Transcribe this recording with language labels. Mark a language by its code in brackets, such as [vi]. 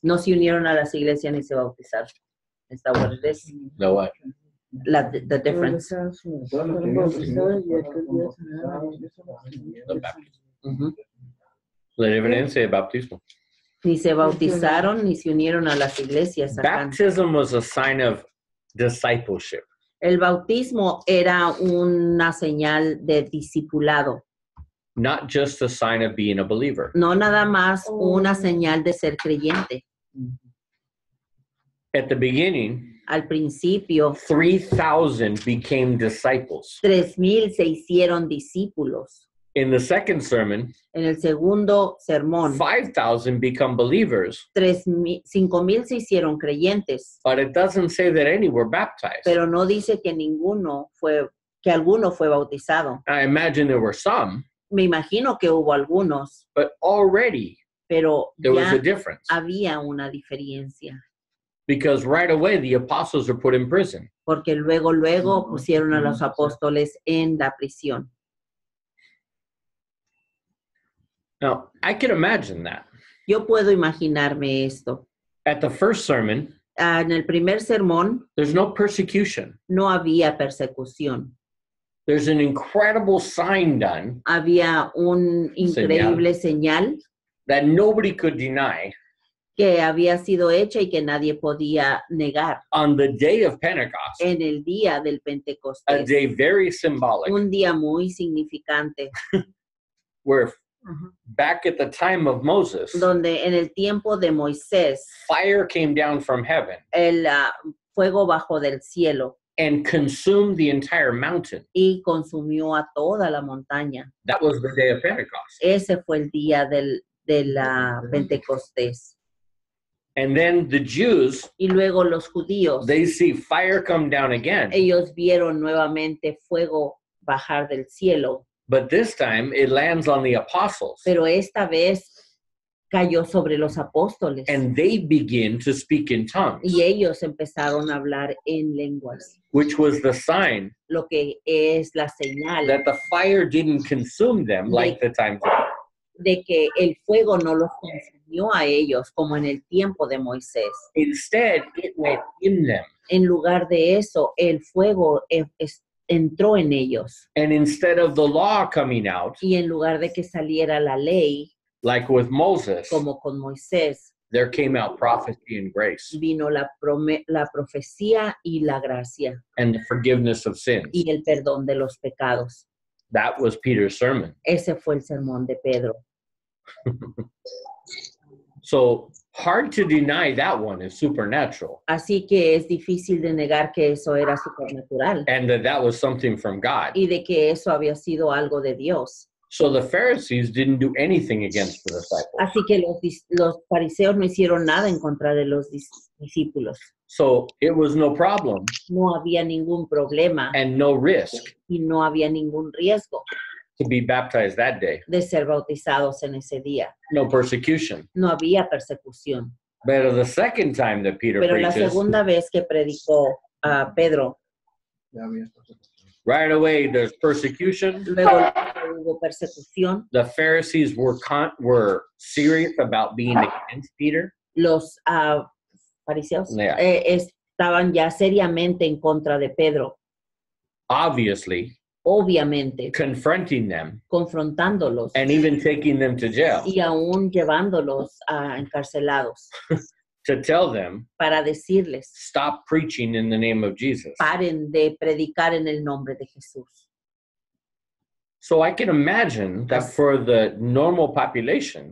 [es] No se unieron a las iglesias ni se bautizaron. ¿Está [en] what it is? No, what? The difference. [es] Fueron bautizados y aquel día se unieron. Ujú. La diferencia de bautismo. Ni se bautizaron ni se unieron a las iglesias. Acá. [en] Baptism was a sign of discipleship. [es] El bautismo era una señal de discipulado, [en] Not just a sign of being a believer. [es] no nada más una señal de ser creyente. [en] At the beginning, [es] Al principio, [en] 3,000 became disciples. [es] 3,000 se hicieron discípulos. [en] In the second sermon, [es] En el segundo sermón, [en] 5,000 become believers, [es] 5,000 se hicieron creyentes, [en] but it doesn't say that any were baptized. [es] pero no dice que alguno fue bautizado. [en] I imagine there were some, [es] Me imagino que hubo algunos, [en] but already [es] pero [en] there was a [es] ya [en] difference. [es] había una diferencia, [en] Because right away the apostles are put in prison. [es] porque luego pusieron a los apóstoles en la prisión. [en] Now, I can imagine that. [es] Yo puedo imaginarme esto. [en] At the first sermon, [es] En el primer sermón [en] there's no persecution. [es] no había persecución. [en] There's an incredible sign done [es] Había un increíble señal [en] that nobody could deny [es] que había sido hecha y que nadie podía negar [en] on the day of Pentecost, [es] en el día del [en] a [es] Pentecostés. [en] day very symbolic, [es] Un día muy significante, [en] where back at the time of Moses, [es] donde en el tiempo de Moisés [en] fire came down from heaven [es] el fuego bajó del cielo [en] and consumed the entire mountain. [es] y consumió a toda la montaña. [en] That was the day of Pentecost. [es] Ese fue el día de la Pentecostés. [en] And then the Jews, [es] Y luego los judíos, [en] they see fire come down again. [es] ellos vieron nuevamente fuego bajar del cielo, [en] But this time it lands on the apostles [es] pero esta vez cayó sobre los apóstoles [en] and they begin to speak in tongues, [es] y ellos empezaron a hablar en lenguas, [en] which was the sign [es] lo que es la señal [en] that the fire didn't consume them like the time. [es] de que el fuego no los consumió a ellos como en el tiempo de Moisés. [en] Instead, it went in them. [es] En lugar de eso, el fuego entró en ellos. [en] And instead of the law coming out, [es] Y en lugar de que saliera la ley, [en] like with Moses, [es] como con Moisés, [en] there came out prophecy and grace [es] vino la profecía y la gracia [en] and the forgiveness of sins. [es] y el perdón de los pecados. [en] That was Peter's sermon. [es] Ese fue el sermón de Pedro. [en] So hard to deny that one is supernatural [es] Así que es difícil de negar que eso era supernatural [en] and that was something from God. [es] y de que eso había sido algo de Dios. [en] So the Pharisees didn't do anything against the disciples. [es] Así que los fariseos no hicieron nada en contra de los discípulos. [en] So it was no problem [es] No había ningún problema [en] and no risk [es] y no había ningún riesgo [en] to be baptized that day. [es] de ser bautizados en ese día. [en] No persecution. [es] No había persecución. [en] But the second time that Peter [es] Pero la [en] preaches, [es] segunda vez que predicó a Pedro, Ya había persecución. [en] right away there's persecution. [es] luego hubo persecución. [en] The Pharisees were serious about being against Peter. [es] Los fariseos [en] Yeah. [es] estaban ya seriamente en contra de Pedro, [en] Obviously, [es] obviamente, [en] confronting them [es] confrontándolos [en] and even taking them to jail [es] y aún llevándolos a encarcelados [en] to tell them, [es] para decirles, [en] stop preaching in the name of Jesus. [es] paren de predicar en el nombre de Jesús. [en] So I can imagine that for the normal population,